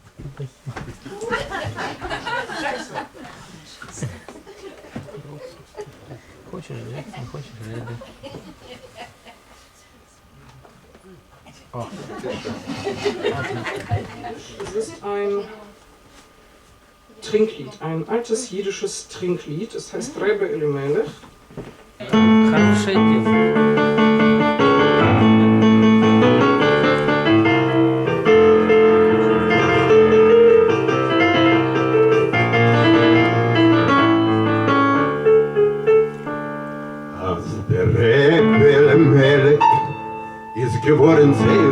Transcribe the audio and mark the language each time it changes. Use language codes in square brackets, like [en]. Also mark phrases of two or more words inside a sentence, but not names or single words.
[ru] Хочешь жить, не хочешь жить. [de] Das ist ein Trinklied, ein altes jiddisches Trinklied. Es heißt Rebbe Elimelech. [ru] Хорошее дело. [yi] Als der Rebbe Elimelech ist geworden sehr